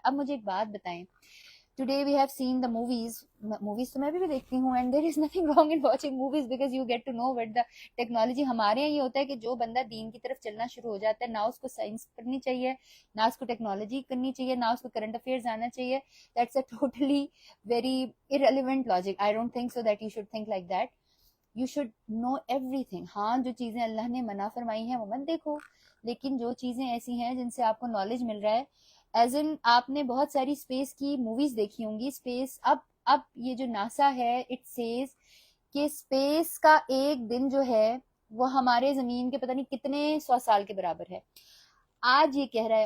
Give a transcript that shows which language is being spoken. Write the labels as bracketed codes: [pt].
[ur] اب مجھے ایک بات بتائیں، [en] today we have seen the movies [ur] تو میں بھی دیکھتی ہوں، [en] And there is nothing wrong in watching movies because you get to know what the technology. [ur] ہمارے یہاں یہ ہوتا ہے کہ جو بندہ دین کی طرف چلنا شروع ہو جاتا ہے، نہ اس کو سائنس کرنی چاہیے، نہ اس کو ٹیکنالوجی کرنی چاہیے، نہ اس کو کرنٹ افیئرز آنا چاہیے. [en] That's a totally very irrelevant logic. I don't think so that you should think like that. You should know everything. [ur] ہاں جو چیزیں اللہ نے منع فرمائی ہیں وہ مت دیکھو، لیکن جو چیزیں ایسی ہیں جن سے آپ کو نالج مل رہا ہے، ایز ان آپ نے بہت ساری اسپیس کی موویز دیکھی ہوں گی. اسپیس اب یہ جو ناسا ہے اٹ سیز کہ اسپیس کا ایک دن جو ہے وہ ہمارے زمین کے پتہ نہیں کتنے 100 سال کے برابر ہے. آج یہ کہہ رہا ہے.